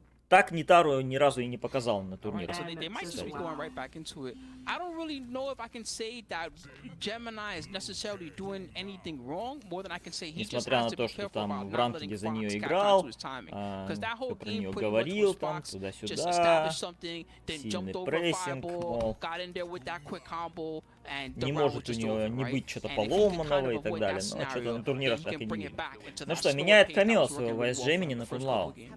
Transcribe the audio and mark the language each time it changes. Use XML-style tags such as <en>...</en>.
<ru>Так Нитару ни разу и не показал на турнирах.</ru> <en>So they might just be going right back into it. I don't really know if I can say that Gemini is necessarily doing anything wrong, more than I can say he just has to be careful about not letting Fox catch on to his timing. Because that whole game pretty much was Fox just established something, then jumped over fireball, got in there with that quick combo, and the round was just over, right?</en> <ru>Что-то поломанного и так далее, но что-то на турнирах так и не видно. Ну что, меняет камео своего Вайс Джемини на Кунлау.</ru>